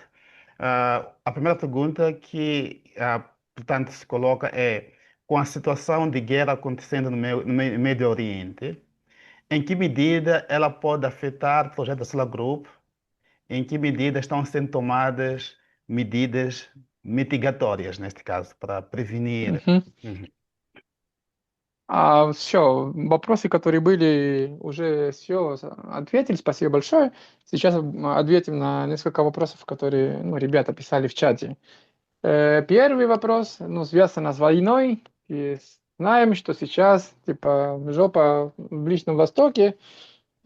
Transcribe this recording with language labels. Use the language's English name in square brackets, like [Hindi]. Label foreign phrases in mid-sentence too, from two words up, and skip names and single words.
[Portuguese] A primeira pergunta que, portanto, se coloca é: com a situação de guerra acontecendo no Médio Oriente, em que medida ela pode afetar o projeto da Solar Group? Em que medida estão sendo tomadas medidas mitigatórias, neste caso, para prevenir? Uhum. [Russian] Все, вопросы, которые были, уже все ответили. Спасибо большое. Сейчас ответим на несколько вопросов, которые ребята писали в чате. Первый вопрос, связан с войной. И знаем, что сейчас, жопа в Ближнем Востоке.